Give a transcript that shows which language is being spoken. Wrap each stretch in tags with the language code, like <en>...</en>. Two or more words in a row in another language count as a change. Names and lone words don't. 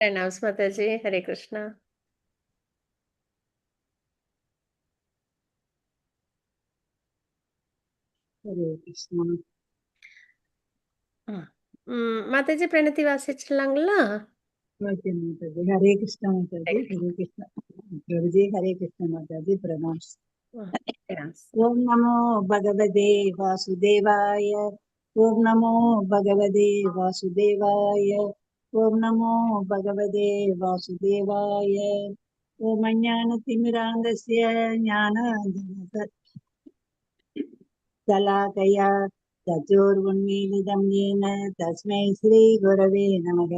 <hi>प्रणाम माता जी, हरे कृष्णा। हरे कृष्णा</hi> <ta>ஆ. மாதாஜி பிரணத்தி வாசிச்சலாங்களா?</ta> <hi>ओके माता जी। हरे कृष्णा माता जी। हरे कृष्णा प्रभु जी। हरे कृष्णा माता जी। प्रणाम। ஆ, प्रणाम।</hi> <sa>ओम नमो भगवते वासुदेवाय। ओम नमो भगवते वासुदेवाय। ओम नमो भगवते वासुदेवाय। ओम अज्ञानतिमिरान्धस्य ज्ञानाञ्जनशलाकया चतुर्उन्मीलितं येन तस्मै श्रीगुरवे नमः।</sa>